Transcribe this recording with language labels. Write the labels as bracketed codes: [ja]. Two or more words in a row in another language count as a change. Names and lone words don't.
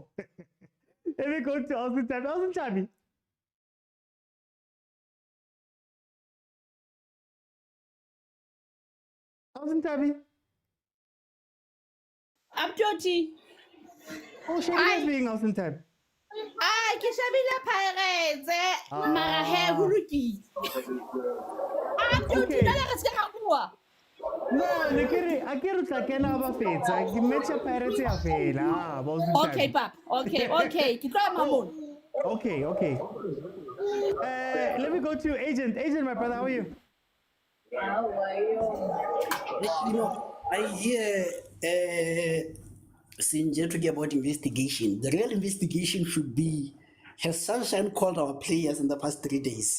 [en] Let me go to Austin Tabi. Austin Tabi. Austin Tabi. I'm Georgie. Oh, Shady is being Austin Tabi. [st] Ke shabile Pirates mara he ho lokile. [en] Okay. [st] Nna re se ka bua. [en] No, I can't [st] kena ba fetsa. Ke match ya Pirates ya fela. [en] Okay, pap. Okay. [st] Ke tla mamon. [en] Okay. Let me go to Agent. Agent, my brother, how are you? You know, I hear Sinje talking about investigation. The real investigation should be, has Sunshine called our players in the past 3 days?